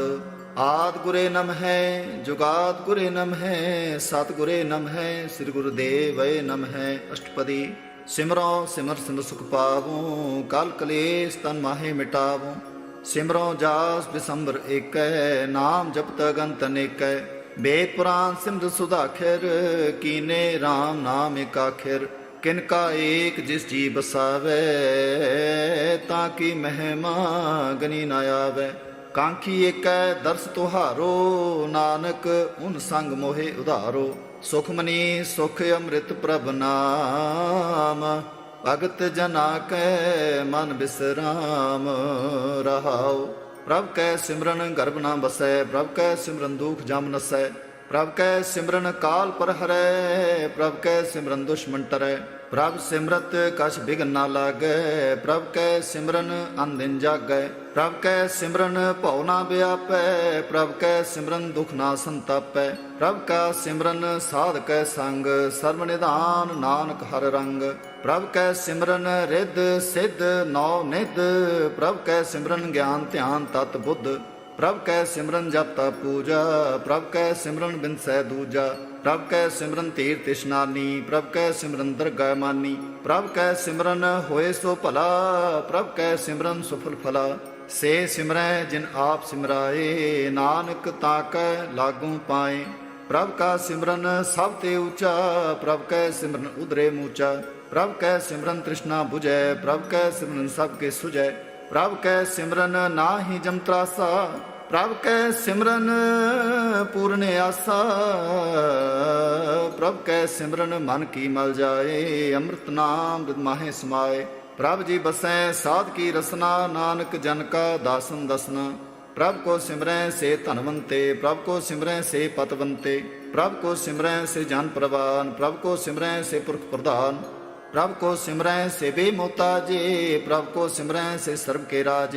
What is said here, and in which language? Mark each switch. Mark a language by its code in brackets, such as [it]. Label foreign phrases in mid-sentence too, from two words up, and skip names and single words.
[pa] ਆਦ ਗੁਰੇ ਨਮ ਹੈ ਜੁਗਾਦ ਗੁਰੇ ਨਮ ਹੈ, ਸਤਿਗੁਰੇ ਨਮ ਹੈ ਸ੍ਰੀ ਗੁਰੁਦੇਵ ਨਮ ਹੈ। ਅਸ਼ਟਪਦੀ। ਸਿਮਰੋ ਸਿਮਰ ਸਿਮਰ ਸੁਖ ਪਾਵੋ, ਕਲ ਕਲੇਸ਼ ਤਨ ਮਾਹੇ ਮਿਟਾਵੋ। ਸਿਮਰੋ ਜਾਸ ਬਿਸੰਬਰ ਏਕੈ, ਨਾਮ ਜਪਤ ਅਗੰਤ ਅਨੇਕੈ। ਵੇਦ ਪੁਰਾਣ ਸਿਮਰ ਸੁਧਾਖਿਰ, ਕੀਨੇ ਰਾਮ ਨਾਮ ਏਕ ਆਖਿਰ। ਕਿਨਕਾ ਏਕ ਜਿਸ ਜੀ ਬਸਾਵੈ, ਤਾਕਿ ਮਹਿਮਾ ਗਨੀ ਨ ਆਵੈ। ਕਾਂਖੀ ਏਕ ਦਰਸ਼ ਤੁਹਾਰੋ, ਨਾਨਕ ਉਨ ਸੰਗ ਮੋਹੇ ਉਧਾਰੋ। ਸੁਖਮਨੀ ਸੁਖ ਅੰਮ੍ਰਿਤ ਪ੍ਰਭ ਨਾਮ, ਭਗਤ ਜਨਾ ਕੈ ਮਨ ਬਿਸਰਾਮ ਰਹਾਓ। ਪ੍ਰਭ ਕੈ ਸਿਮਰਨ ਗਰਭ ਨ ਬਸੈ, ਪ੍ਰਭ ਕੈ ਸਿਮਰਨ ਦੁਖ ਜਮ ਨਸੈ। ਪ੍ਰਭ ਕੈ ਸਿਮਰਨ ਕਾਲ ਪਰ ਹਰੈ, ਪ੍ਰਭ ਕੈ ਸਿਮਰਨ ਦੁਸ਼ਮਨ ਟਰੈ। ਪ੍ਰਭ ਸਿਮਰਤ ਕਛ ਬਿਘਨ ਨ ਲਾਗੈ, ਪ੍ਰਭ ਕੈ ਸਿਮਰਨ ਅਨਦਿਨ ਜਾਗੈ। ਪ੍ਰਭ ਕੈ ਸਿਮਰਨ ਭਉ ਨ ਬਿਆਪੈ, ਪ੍ਰਭ ਕੈ ਸਿਮਰਨ ਦੁਖ ਨ ਸੰਤਾਪੈ। ਪ੍ਰਭ ਕਾ ਸਿਮਰਨ ਸਾਧ ਕੈ ਸੰਗ, ਸਰਬ ਨਿਧਾਨ ਨਾਨਕ ਹਰ ਰੰਗ। ਪ੍ਰਭ ਕੈ ਸਿਮਰਨ ਰਿਧ ਸਿਧ ਨਉ ਨਿਧ, ਪ੍ਰਭ ਕੈ ਸਿਮਰਨ ਗਿਆਨ ਧਿਆਨ ਤਤ ਬੁਧ। ਪ੍ਰਭ ਕੈ ਸਿਮਰਨ ਜਪ ਤਪ ਪੂਜਾ, ਪ੍ਰਭ ਕੈ ਸਿਮਰਨ ਬਿਨਸੈ ਦੂਜਾ। ਪ੍ਰਭ ਕੈ ਸਿਮਰਨ ਤੀਰਥ ਇਸ਼ਨਾਨੀ, ਪ੍ਰਭ ਕੈ ਸਿਮਰਨ ਦਰਗਾਹ ਮਾਨੀ। ਪ੍ਰਭ ਕੈ ਸਿਮਰਨ ਹੋਏ ਸੋ ਭਲਾ, ਪ੍ਰਭ ਕੈ ਸਿਮਰਨ ਸੁਫਲ ਫਲਾ। ਸੇ ਸਿਮਰੈ ਜਿਨ ਆਪ ਸਿਮਰਾਏ, ਨਾਨਕ ਤਾਕੈ ਲਾਗੂ ਪਾਏ। ਪ੍ਰਭ ਕਾ ਸਿਮਰਨ ਸਭ ਤੇ ਊਚਾ, ਪ੍ਰਭ ਕੈ ਸਿਮਰਨ ਉਧਰੇ ਮੂਚਾ। ਪ੍ਰਭ ਕੈ ਸਿਮਰਨ ਤ੍ਰਿਸਨਾ ਬੁਝੈ, ਪ੍ਰਭ ਕੈ ਸਿਮਰਨ ਸਭਕੇ ਸੁਝੈ। ਪ੍ਰਭ ਕੈ ਸਿਮਰਨ ਨਾਹਿ ਜਮ ਤ੍ਰਾਸਾ, ਪ੍ਰਭ ਕੈ ਸਿਮਰਨ ਪੂਰਨ ਆਸਾ। ਪ੍ਰਭ ਕੈ ਸਿਮਰਨ ਮਨ ਕੀ ਮਲ ਜਾਏ, ਅੰਮ੍ਰਿਤ ਨਾਮ ਰਿਦ ਮਾਹੇ ਸਮਾਏ। ਪ੍ਰਭ ਜੀ ਬਸੈ ਸਾਧ ਕੀ ਰਸਨਾ, ਨਾਨਕ ਜਨ ਕਾ ਦਾਸਨ ਦਸਨਾ। ਪ੍ਰਭ ਕੋ ਸਿਮਰੈ ਸੇ ਧਨਵੰਤੇ, ਪ੍ਰਭ ਕੋ ਸਿਮਰੈ ਸੇ ਪਤਵੰਤੇ। ਪ੍ਰਭ ਕੋ ਸਿਮਰੈ ਸੇ ਜਨ ਪਰਵਾਨ, ਪ੍ਰਭ ਕੋ ਸਿਮਰੈ ਸੇ ਪੁਰਖ ਪਰਧਾਨ। ਪ੍ਰਭ ਕੋ ਸਿਮਰੈ ਸੇ ਬੇਮੁਹਤਾਜੇ, ਪ੍ਰਭ ਕੋ ਸਿਮਰੈ ਸੇ ਸਰਬ ਕੇ ਰਾਜੇ।